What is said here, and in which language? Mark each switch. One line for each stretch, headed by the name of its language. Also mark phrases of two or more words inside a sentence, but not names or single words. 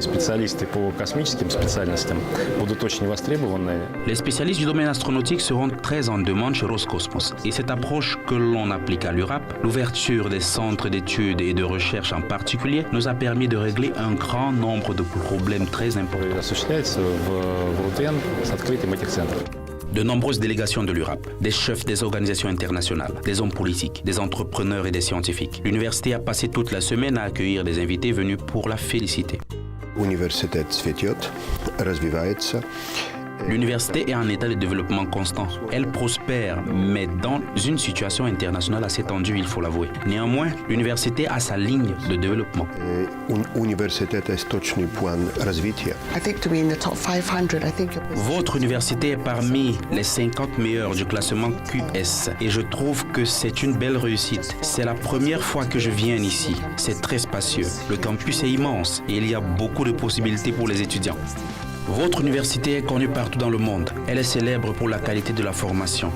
French: Les spécialistes du domaine astronautique seront très en demande chez Roscosmos et cette approche que l'on applique à l'URAP, l'ouverture des centres d'études et de recherche en particulier, nous a permis de régler un grand nombre de problèmes très importants. De nombreuses délégations de l'URAP, des chefs des organisations internationales, des hommes politiques, des entrepreneurs et des scientifiques. L'université a passé toute la semaine à accueillir des invités venus pour la féliciter.
Russian: Университет цветет, развивается.
French: L'université est en état de développement constant. Elle prospère, mais dans une situation internationale assez tendue, il faut l'avouer. Néanmoins, l'université a sa ligne de développement.
Russian: Университет есть точный план развития.
English: I think to be in the top 500, I think it was...
French: Votre université est parmi les 50 meilleurs du classement QS et je trouve que c'est une belle réussite. C'est la première fois que je viens ici. C'est très spacieux. Le campus est immense et il y a beaucoup de possibilités pour les étudiants. Votre université est connue partout dans le monde. Elle est célèbre pour la qualité de la formation.